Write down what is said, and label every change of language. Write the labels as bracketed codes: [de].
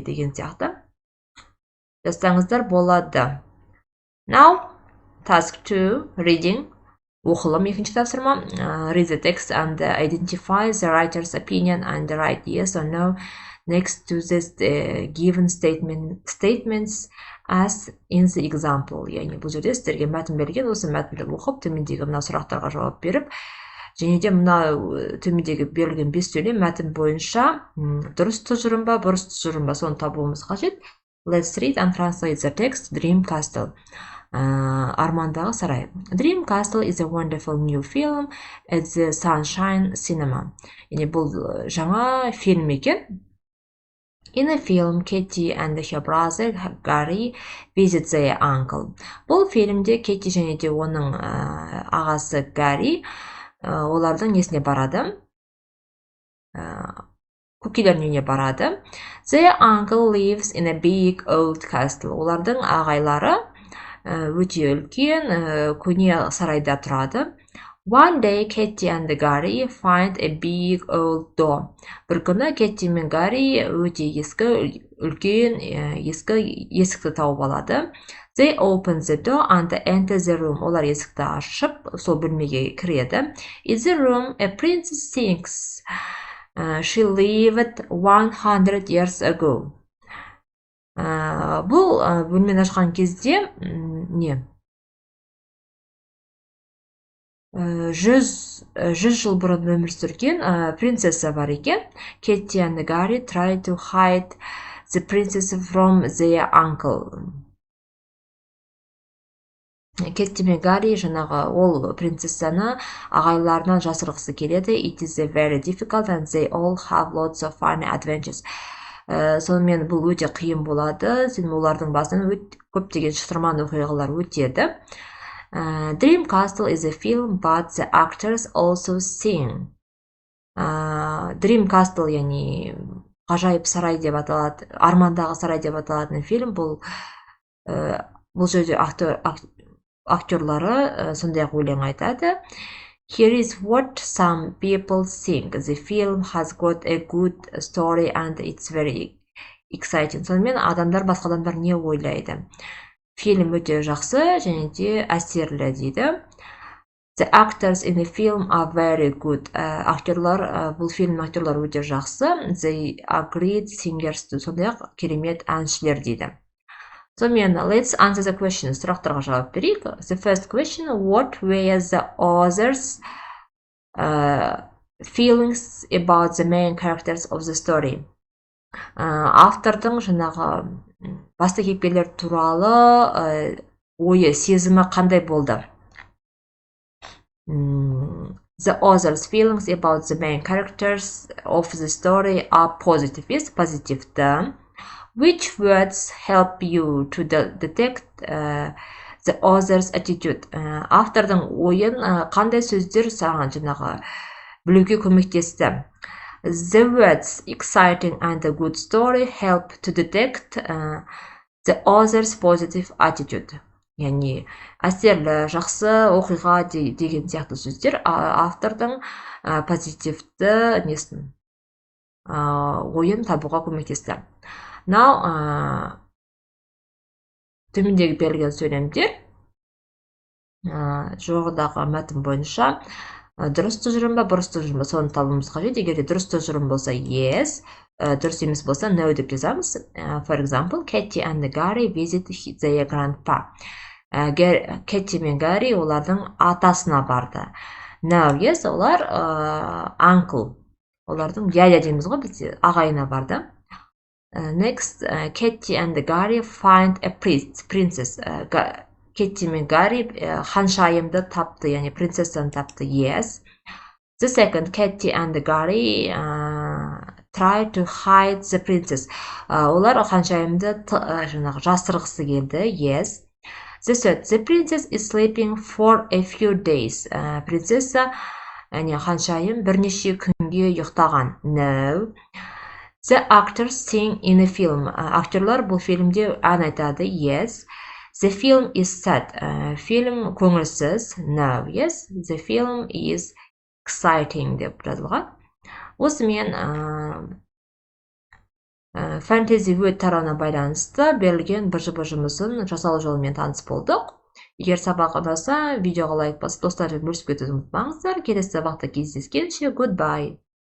[kk] деген сияқты жазсаңыздар болады. [en] Now, task 2, reading. [kk] Оқылым екінші тапсырма. [en] Read the text and identify the writer's opinion and write yes or no next to the given statements as in the example. [kk] Яғни бұл жерде сіздерге мәтін берген, осы мәтінді оқып, төмендегі мына сұрақтарға жауап беріп, және де мына төмендегі берілген 5 сөйлем мәтін бойынша дұрыс тұжырым ба, бұрыс тұжырым ба, соны табуымыз қажет. [en] Let's read and translate the text. Dream Castle. [kk] Армандағы сарай. [en] Dream Castle is a wonderful new film at the Sunshine Cinema. [kk] Яғни бұл жаңа фильм екен. [en] In a film, Katie and her brother Gary visit their uncle. [kk] Бұл фильмде Кетти және де оның ағасы Гарри олардың несіне барады? Көкелерінің үйіне барады. [en] Their uncle lives in a big old castle. [kk] Олардың ағайлары өте үлкен көне сарайда тұрады. [en] One day, Katie and Gary find a big old door. [kk] Бір күні Кетти мен Гарри өте үлкен есікті тауып алады. [en] They open the door and enter the room. [kk] Олар есікті ашып, сол бөлмеге кіреді. [en] In the room, a princess sings. She lived 100 years ago. [kk] Бұл бөлмені ашқан кезде 100 жыл бұрын өмір сүрген принцесса бар екен. [en] Кетти and Gary try to hide the princess from their uncle. [kk] Кетти мен Гарри жаңағы ол принцессаны ағайларынан жасырғысы келеді. [en] It is very difficult and they all have lots of funny adventures. [kk] Сонымен бұл өте қиын болады. Олардың басынан көптеген шытырман оқиғалар өтеді. [en] Dream Castle is a film, but the actors also sing. [kk] Dream Castle, яғни ғажайып сарай деп аталады, армандағы сарай деп аталатын фильм. Бұл жерде актерлары сондай-ақ өлең айтады. [en] Here is what some people think. The film has got a good story and it's very exciting. [kk] Сонымен басқа адамдар не ойлайды? Фильм өте жақсы және де әсерлі дейді. [en] The actors in the film are very good. [kk] Бұл фильм актерлары өте жақсы. [en] They are great singers too. [kk] Сондай-ақ керемет әншілер дейді. Сонымен, [en] let's answer the question. [kk] Сұрақтарға жауап берейік. [en] The first question, what were the author's feelings about the main characters of the story? [kk] Автордың жаңағы басты кейіпкерлер туралы ойы, сезімі қандай болды? [en] The author's feelings about the main characters of the story are positive. Yes, позитивті. Which words help you to detect the author's attitude? [kk] Автордың ойын қандай сөздер саған жаңағы білуге көмектесті? [en] The words exciting and a good story help to detect the author's positive attitude. [kk] Яғни әсерлі, жақсы оқиға деген сияқты сөздер автордың позитивті ойын табуға көмектесті. [en] Now, [kk] төмендегі берілген сөйлемдер жоғарыдағы мәтін бойынша дұрыс тұжырым ба, бұрыс тұжырым ба, соны табуымыз қажет. Егер дұрыс тұжырым болса yes, дұрыс емес болса no деп жазамыз. [en] For example, Katie and Gary visit their grandpa. [kk] Katie мен Gary олардың атасына барды. [en] No, yes, [kk] олар uncle, олардың дядя дейміз ғой, біз ағайына барды. [en] Next, Katie and Gary find a princess. [kk] Katie мен Gary ханшайымды тапты, яғни принцессаны тапты. [en] Yes. The second, Katie and Gary try to hide the princess. [kk] Олар ханшайымды жасырғысы келді. [en] Yes. The third, the princess is sleeping for a few days. [kk] Принцесса, яғни ханшайым бірнеше күнге ұйықтаған. [en] No. The actors sing in a film. [kk] Актерлар бұл фильмде ән айтады. [en] Yes. The film is sad. [kk] Фильм көңілсіз. [en] No. Yes. The film is exciting [kk] деп жазылған. Осымен фэнтези өт тарауына байланысты берілген бір жұмысын жасалу жолымен таныс болдық. Егер сабақ ұнаса, видеоға лайк басып, достармен бөлісіп кетуді ұмытпаңыздар. Келесі сабақта кездескенше, [en] goodbye.